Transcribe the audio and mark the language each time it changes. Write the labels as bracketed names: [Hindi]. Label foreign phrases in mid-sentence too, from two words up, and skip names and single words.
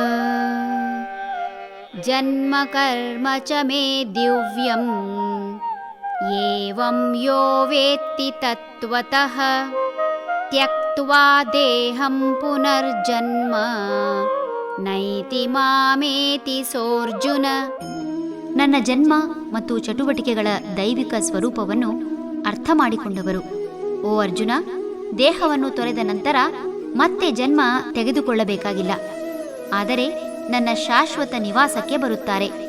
[Sanskrit] ಜನ್ಮ ಕರ್ಮ ಚ ಮೇ ದಿವ್ಯಂ ಏವಂ ಯೋ ವೇತ್ತಿ ತತ್ವತಃ ತ್ಯಕ್ತ್ವಾ ದೇಹಂ ಪುನರ್ಜನ್ಮ ನೈತಿ ಮಾಮೇತಿ ಸೋರ್ಜುನ. [Kannada] ನನ್ನ ಜನ್ಮ ಮತ್ತು ಚಟುವಟಿಕೆಗಳ ದೈವಿಕ ಸ್ವರೂಪವನ್ನು ಅರ್ಥ ಮಾಡಿಕೊಂಡವರು, ಓ ಅರ್ಜುನ, ದೇಹವನ್ನು ತೊರೆದ ನಂತರ ಮತ್ತೆ ಜನ್ಮ ತೆಗೆದುಕೊಳ್ಳಬೇಕಾಗಿಲ್ಲ, ಆದರೆ ನನ್ನ ಶಾಶ್ವತ ನಿವಾಸಕ್ಕೆ ಬರುತ್ತಾರೆ.